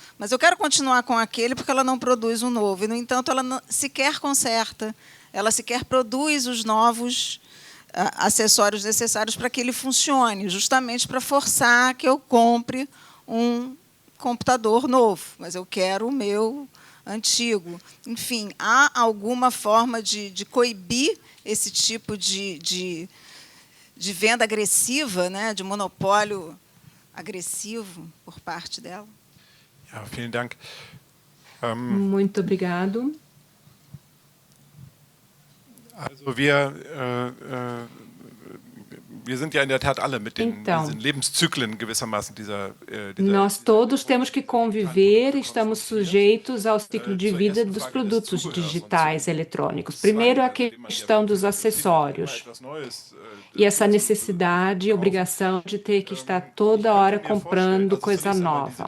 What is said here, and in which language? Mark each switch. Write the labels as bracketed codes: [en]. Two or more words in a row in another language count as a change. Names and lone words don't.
[pt] Mas eu quero continuar com aquele porque ela não produz um novo. E, no entanto, ela não, sequer conserta, ela sequer produz os novos acessórios necessários para que ele funcione, justamente para forçar que eu compre um computador novo, mas eu quero o meu antigo. Enfim, há alguma forma de coibir esse tipo de venda agressiva, né, de monopólio agressivo por parte dela? [de] Ja, vielen Dank. [pt] Muito obrigado. [de] Also wir sind ja in der Tat alle mit diesen Lebenszyklen gewissermaßen [pt] nós todos temos que conviver, estamos sujeitos ao ciclo de vida dos produtos digitais eletrônicos. Primeiro, a questão dos acessórios e essa necessidade e obrigação de ter que estar toda hora comprando coisa nova.